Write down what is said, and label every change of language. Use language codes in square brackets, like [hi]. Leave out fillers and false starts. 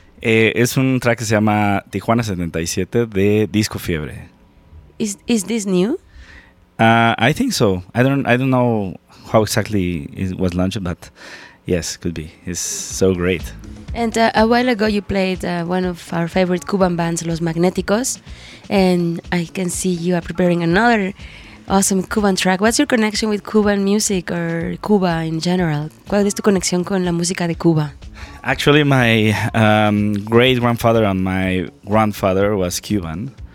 [es] Es un track que se llama Tijuana 77 de Disco Fiebre. [en] Is this new? I think so. I don't know how exactly it was launched, but yes, could be. It's so great. And a while ago you played one of our favorite Cuban bands, Los Magnéticos, and I can see you are preparing another awesome Cuban track. What's your connection with Cuban music or Cuba in general? [es] ¿Cuál es tu conexión con la música de Cuba? [en] Actually, my great-grandfather and my grandfather was Cuban.